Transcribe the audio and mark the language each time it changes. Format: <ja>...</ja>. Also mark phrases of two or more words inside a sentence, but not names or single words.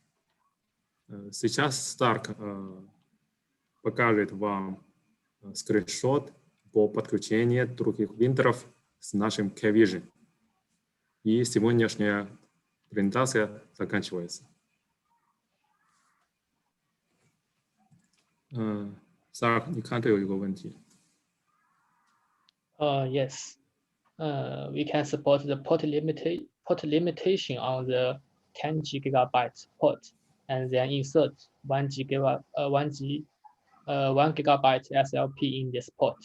<ru>Сейчас Старк покажет вам скриншот по подключению других принтеров с нашим KYLAND. И сегодняшняя презентация заканчивается. Старк,</ru> <zh>你看这有一个问题。</zh> <en>Yes. We can support the port limitation on the 10 gigabyte port, and then insert 1 gigabyte SLP in this port.</en>